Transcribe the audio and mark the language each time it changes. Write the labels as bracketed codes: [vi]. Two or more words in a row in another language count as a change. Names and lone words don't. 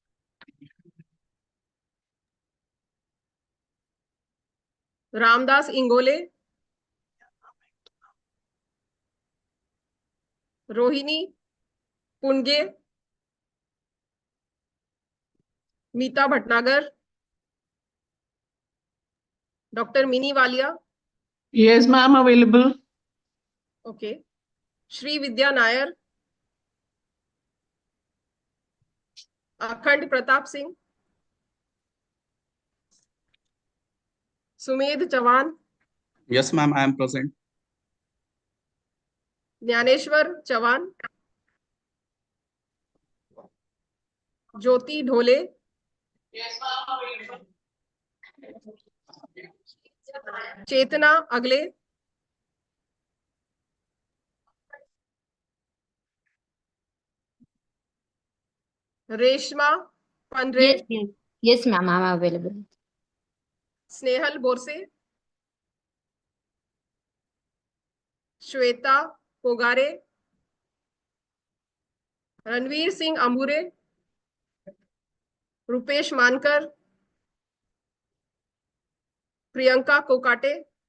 [en] Ramdas Ingole. Rohini Punge. Meeta Bhatnagar. Dr. Mini Walia. Yes, ma'am, available. Okay. Shri Vidya Nair. Akhand Pratap Singh. Sumedh Chavan. Yes, ma'am, I am present. Jnaneshwar Chavan. Jyoti Dhole. Yes, ma'am, available. Chetana Agle. Reshma Pandre. Yes, ma'am, I'm available. Snehal Borse. Shweta Pogare. Ranveer Singh Ambure. Rupesh Mankar. Priyanka Kokate.